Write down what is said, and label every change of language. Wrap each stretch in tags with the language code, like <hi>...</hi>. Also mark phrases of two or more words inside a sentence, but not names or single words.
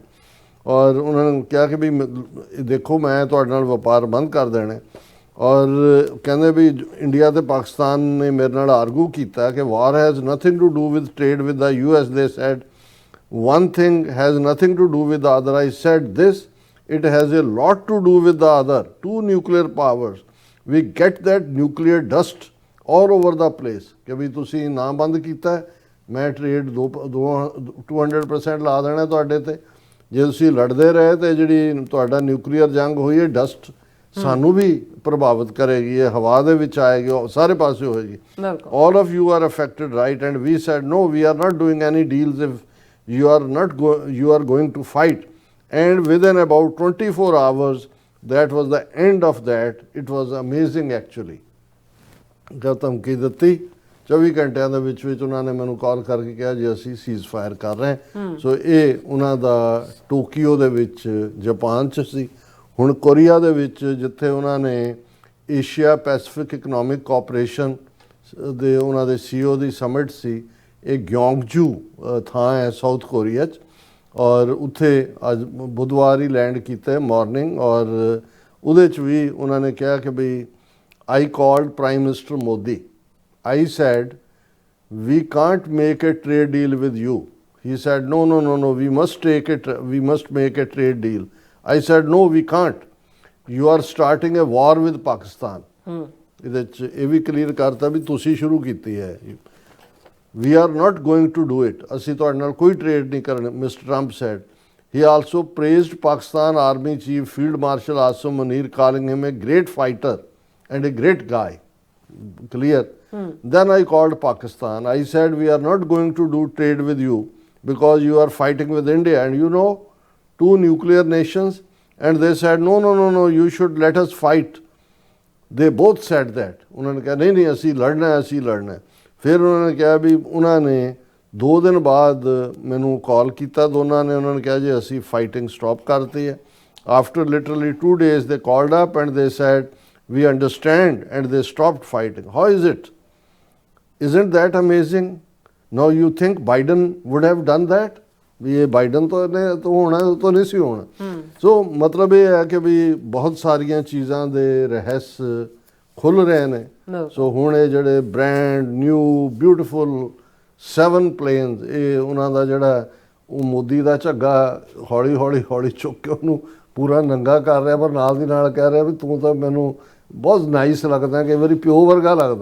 <pa>ਔਰ ਉਹਨਾਂ ਨੇ ਕਿਹਾ ਕਿ ਵੀ ਦੇਖੋ ਮੈਂ ਤੁਹਾਡੇ ਨਾਲ ਵਪਾਰ ਬੰਦ ਕਰ ਦੇਣਾ। ਔਰ ਕਹਿੰਦੇ ਵੀ ਇੰਡੀਆ ਤੇ ਪਾਕਿਸਤਾਨ ਨੇ ਮੇਰੇ ਨਾਲ ਆਰਗੂ ਕੀਤਾ ਕਿ</pa> <en>war has nothing to do with trade with the US, they said one thing has nothing to do with the other. I said this, it has a lot to do with the other. Two nuclear powers, we get that nuclear dust all over the place</en> <pa>ਕਿ ਵੀ ਤੁਸੀਂ ਨਾ ਬੰਦ ਕੀਤਾ ਹੈ, ਮੈਂ ਟ੍ਰੇਡ 200% ਲਾ ਦੇਣਾ ਤੁਹਾਡੇ ਤੇ। ਜੇ ਤੁਸੀਂ ਲੜਦੇ ਰਹੇ ਤੇ ਜਿਹੜੀ ਤੁਹਾਡਾ ਨਿਊਕਲੀਅਰ ਜੰਗ ਹੋਈ ਹੈ ਡਸਟ ਸਾਨੂੰ ਵੀ ਪ੍ਰਭਾਵਿਤ ਕਰੇਗੀ, ਇਹ ਹਵਾ ਦੇ ਵਿੱਚ ਆਏਗੀ, ਉਹ ਸਾਰੇ ਪਾਸੇ ਹੋਏਗੀ। ਬਿਲਕੁਲ</pa> <en>all of you are affected, right? And we said no, we are not doing any deals if you are going to fight. And within about 24 hours, that was the end of that. It was amazing actually.</en> <pa>ਜਦ ਧਮਕੀ ਦਿੱਤੀ 24 ਘੰਟਿਆਂ ਦੇ ਵਿੱਚ ਉਹਨਾਂ ਨੇ ਮੈਨੂੰ ਕਾਲ ਕਰਕੇ ਕਿਹਾ ਜੀ ਅਸੀਂ</pa> <en>cease fire</en> <pa>ਕਰ ਰਹੇ ਹਾਂ। ਸੋ ਇਹ ਉਹਨਾਂ ਦਾ ਟੋਕੀਓ ਦੇ ਵਿੱਚ ਜਾਪਾਨ 'ਚ ਸੀ। ਹੁਣ ਕੋਰੀਆ ਦੇ ਵਿੱਚ ਜਿੱਥੇ ਉਹਨਾਂ ਨੇ ਏਸ਼ੀਆ ਪੈਸੀਫਿਕ ਇਕਨੋਮਿਕ ਕੋਆਪਰੇਸ਼ਨ ਦੇ ਉਹਨਾਂ ਦੇ CEO ਦੀ ਸਮਿਟ ਸੀ, ਇਹ ਗਿਓਂਗਜੂ ਥਾਂ ਹੈ ਸਾਊਥ ਕੋਰੀਆ 'ਚ, ਔਰ ਉੱਥੇ ਅੱਜ ਬੁੱਧਵਾਰ ਹੀ ਲੈਂਡ ਕੀਤਾ ਮਾਰਨਿੰਗ। ਔਰ ਉਹਦੇ 'ਚ ਵੀ ਉਹਨਾਂ ਨੇ ਕਿਹਾ ਕਿ ਬਈ</pa> <en>I called Prime Minister Modi. I said, we can't make a trade deal with you. He said, no, we must make a trade deal. I said, no, we can't. You are starting a war with Pakistan.</en> <pa>ਇਹਦੇ 'ਚ ਇਹ ਵੀ ਕਲੀਅਰ ਕਰਤਾ ਵੀ ਤੁਸੀਂ ਸ਼ੁਰੂ ਕੀਤੀ ਹੈ।</pa> <en>We are not going to do it.</en> <pa>ਅਸੀਂ ਤੁਹਾਡੇ ਨਾਲ ਕੋਈ ਟ੍ਰੇਡ ਨਹੀਂ ਕਰਨਾ,</pa> <en>Mr. Trump said. He also praised Pakistan Army Chief Field Marshal Asim Munir, calling him a great fighter and a great guy. Clear? Then I called Pakistan. I said, we are not going to do trade with you because you are fighting with India. And you know, two nuclear nations. And they said, no, you should let us fight. They both said that.</en> <hi>उन्होंने कहा नहीं असी लड़ना है। फिर उन्होंने कहा भी उन्होंने 2 दिन बाद मैनू कॉल किया दोनों ने, उन्होंने कहा जी असी</hi> <en>fighting stop</en> <hi>करती है।</hi> <en>After literally 2 days they called up and they said, we understand, and they stopped fighting. How is it? Isn't that amazing? Now you think Biden would have done that?</en> <pa>ਵੀ ਇਹ ਬਾਈਡਨ ਤੋਂ ਹੋਣਾ ਤੋਂ ਨਹੀਂ ਸੀ ਹੋਣਾ। ਸੋ ਮਤਲਬ ਇਹ ਹੈ ਕਿ ਵੀ ਬਹੁਤ ਸਾਰੀਆਂ ਚੀਜ਼ਾਂ ਦੇ ਰਹੱਸ ਖੁੱਲ ਰਹੇ ਨੇ। ਸੋ ਹੁਣ ਇਹ ਜਿਹੜੇ</pa> <en>brand new beautiful 7 planes,</en> <pa>ਇਹ ਉਹਨਾਂ ਦਾ ਜਿਹੜਾ ਉਹ ਮੋਦੀ ਦਾ ਝੱਗਾ ਹੌਲੀ ਚੁੱਕ ਕੇ ਉਹਨੂੰ ਪੂਰਾ ਨੰਗਾ ਕਰ ਰਿਹਾ, ਪਰ ਨਾਲ ਦੀ ਨਾਲ ਕਹਿ ਰਿਹਾ ਵੀ ਤੂੰ ਤਾਂ ਮੈਨੂੰ ਬਹੁਤ ਨਾਈਸ ਲੱਗਦਾ, ਕਈ ਵਾਰੀ ਪਿਓ ਵਰਗਾ ਲੱਗਦਾ।</pa>